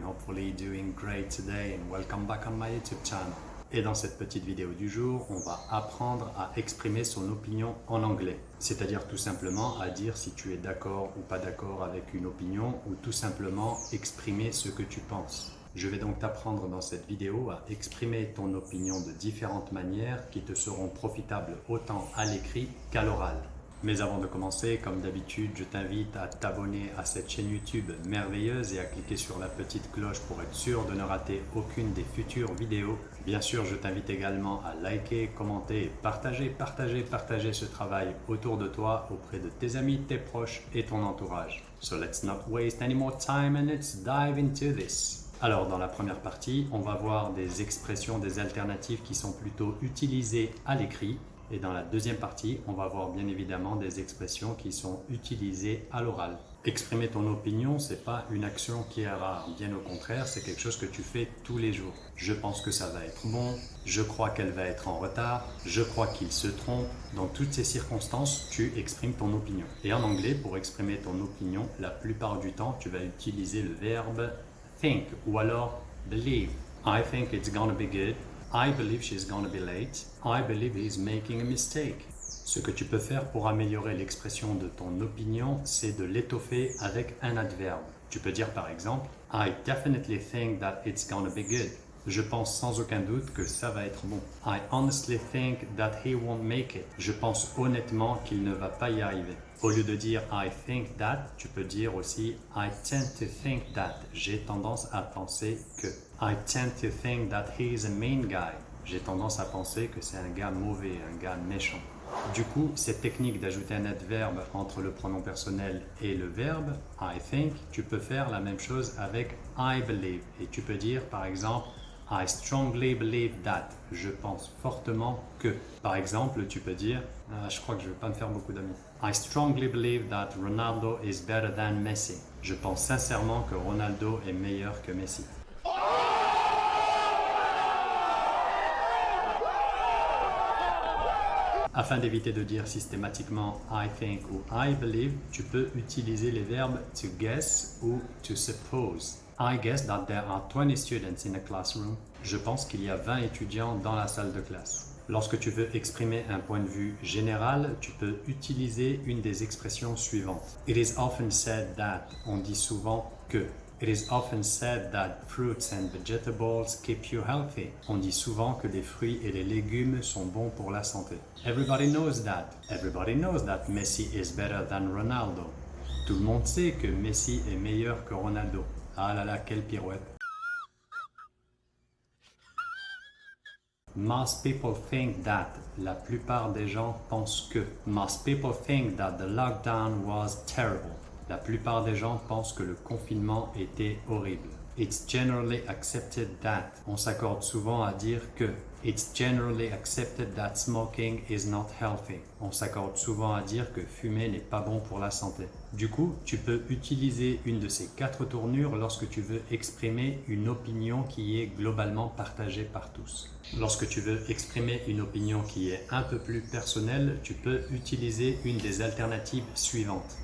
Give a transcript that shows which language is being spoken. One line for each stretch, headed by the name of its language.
English: Hopefully doing great today and welcome back on my YouTube channel.
French: Et dans cette petite vidéo du jour, on va apprendre à exprimer son opinion en anglais. C'est-à-dire tout simplement à dire si tu es d'accord ou pas d'accord avec une opinion ou tout simplement exprimer ce que tu penses. Je vais donc t'apprendre dans cette vidéo à exprimer ton opinion de différentes manières qui te seront profitables autant à l'écrit qu'à l'oral. Mais avant de commencer, comme d'habitude, je t'invite à t'abonner à cette chaîne YouTube merveilleuse et à cliquer sur la petite cloche pour être sûr de ne rater aucune des futures vidéos. Bien sûr, je t'invite également à liker, commenter et partager ce travail autour de toi, auprès de tes amis, tes proches et ton entourage.
English: So let's not waste any more time and let's dive into this.
French: Alors, dans la première partie, on va voir des expressions, des alternatives qui sont plutôt utilisées à l'écrit. Et dans la deuxième partie, on va voir bien évidemment des expressions qui sont utilisées à l'oral. Exprimer ton opinion, c'est pas une action qui est rare. Bien au contraire, c'est quelque chose que tu fais tous les jours. Je pense que ça va être bon. Je crois qu'elle va être en retard. Je crois qu'il se trompe. Dans toutes ces circonstances, tu exprimes ton opinion. Et en anglais, pour exprimer ton opinion, la plupart du temps, tu vas utiliser le verbe think ou alors believe.
English: I think it's gonna be good. I believe she's going to be late. I believe he's making a mistake.
French: Ce que tu peux faire pour améliorer l'expression de ton opinion, c'est de l'étoffer avec un adverbe. Tu peux dire par exemple,
English: I definitely think that it's going to be good.
French: Je pense sans aucun doute que ça va être bon.
English: I honestly think that he won't make it.
French: Je pense honnêtement qu'il ne va pas y arriver. Au lieu de dire
English: I think that,
French: tu peux dire aussi
English: I tend to think that.
French: J'ai tendance à penser que.
English: I tend to think that he is a mean guy.
French: J'ai tendance à penser que c'est un gars mauvais, un gars méchant. Du coup, cette technique d'ajouter un adverbe entre le pronom personnel et le verbe
English: I think,
French: tu peux faire la même chose avec
English: I believe.
French: Et tu peux dire par exemple
English: I strongly believe that.
French: Je pense fortement que. Par exemple, tu peux dire, je crois que je ne vais pas me faire beaucoup d'amis.
English: I strongly believe that Ronaldo is better than Messi.
French: Je pense sincèrement que Ronaldo est meilleur que Messi. Afin d'éviter de dire systématiquement
English: I think
French: ou
English: I believe,
French: tu peux utiliser les verbes to guess ou to suppose.
English: I guess that there are 20 students in a classroom.
French: Je pense qu'il y a 20 étudiants dans la salle de classe. Lorsque tu veux exprimer un point de vue général, tu peux utiliser une des expressions suivantes.
English: It is often said that.
French: On dit souvent que.
English: It is often said that fruits and vegetables keep you healthy.
French: On dit souvent que les fruits et les légumes sont bons pour la santé.
English: Everybody knows that. Everybody knows that Messi is better than Ronaldo.
French: Tout le monde sait que Messi est meilleur que Ronaldo. Ah là là, quelle pirouette.
English: Most people think that.
French: La plupart des gens pensent que.
English: Most people think that the lockdown was terrible.
French: La plupart des gens pensent que le confinement était horrible.
English: It's generally accepted that.
French: On s'accorde souvent à dire que.
English: It's generally accepted that smoking is not healthy.
French: On s'accorde souvent à dire que fumer n'est pas bon pour la santé. Du coup, tu peux utiliser une de ces 4 tournures lorsque tu veux exprimer une opinion qui est globalement partagée par tous. Lorsque tu veux exprimer une opinion qui est un peu plus personnelle, tu peux utiliser une des alternatives suivantes.